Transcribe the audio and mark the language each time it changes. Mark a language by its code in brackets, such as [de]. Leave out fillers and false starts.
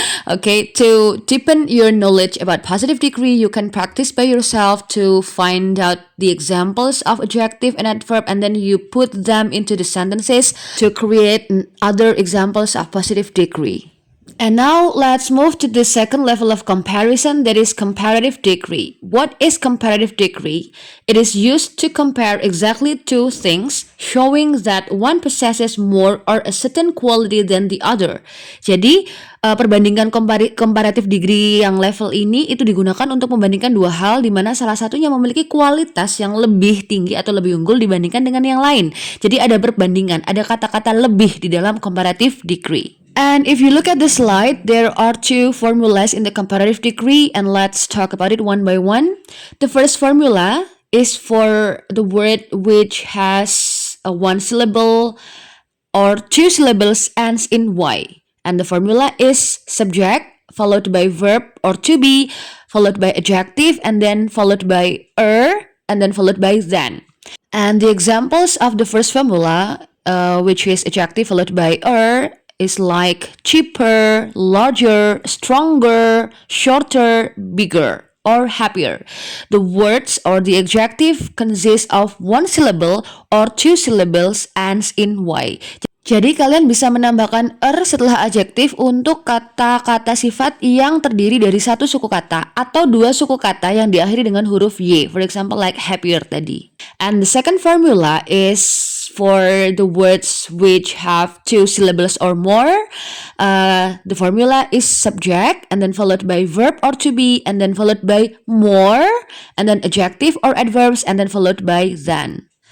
[en] Okay, to deepen your knowledge about positive degree, you can practice by yourself to find out the examples of adjective and adverb, and then you put them into the sentences to create other examples of positive degree. And now let's move to the second level of comparison, that is comparative degree. What is comparative degree? It is used to compare exactly two things, showing that one possesses more or a certain quality than the other. [id] Jadi, perbandingan comparative degree yang level ini itu digunakan untuk membandingkan dua hal di mana salah satunya memiliki kualitas yang lebih tinggi atau lebih unggul dibandingkan dengan yang lain. Jadi ada perbandingan, ada kata-kata lebih di dalam comparative degree. [en] And if you look at the slide, there are 2 formulas in the comparative degree, and let's talk about it one by one. The first formula is for the word which has a 1 syllable or 2 syllables ends in Y. And the formula is subject followed by verb or to be followed by adjective and then followed by and then followed by then. And the examples of the first formula, which is adjective followed by is like cheaper, larger, stronger, shorter, bigger, or happier. The words or the adjective consists of 1 syllable or 2 syllables ends in Y. [id] Jadi kalian bisa menambahkan er setelah adjektif untuk kata-kata sifat yang terdiri dari satu suku kata atau dua suku kata yang diakhiri dengan huruf y. [en] For example, like happier [id] tadi. [en] And the second formula is for the words which have two syllables or more. The formula is subject and then followed by verb or to be and then followed by more and then adjective or adverbs and then followed by than.